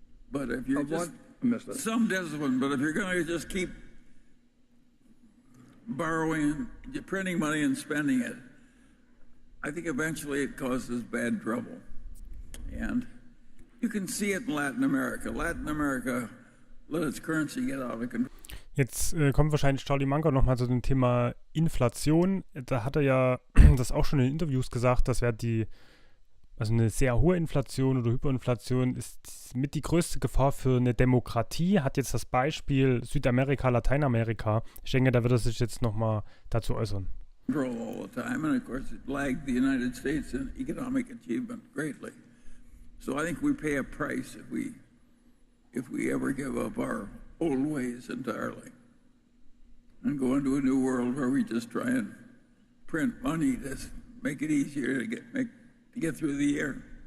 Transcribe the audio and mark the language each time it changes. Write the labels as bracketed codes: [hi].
[en] But if you're some discipline, but if you're going to just keep borrowing, printing money and spending it, I think eventually it causes bad trouble. And you can see it in Latin America. Latin America let its currency get out of control. [de] Jetzt kommt wahrscheinlich Charlie Munger nochmal zu dem Thema Inflation. Da hat er ja das auch schon in Interviews gesagt, dass also eine sehr hohe Inflation oder Hyperinflation ist mit die größte Gefahr für eine Demokratie. Hat jetzt das Beispiel Südamerika, Lateinamerika. Ich denke, da wird er sich jetzt nochmal dazu äußern. [en] All the time, and of course it lagged the United States in economic achievement greatly. So I think we pay a price if we ever give up our old ways entirely and go into a new world where we just try and print money to make it easier to get through the year.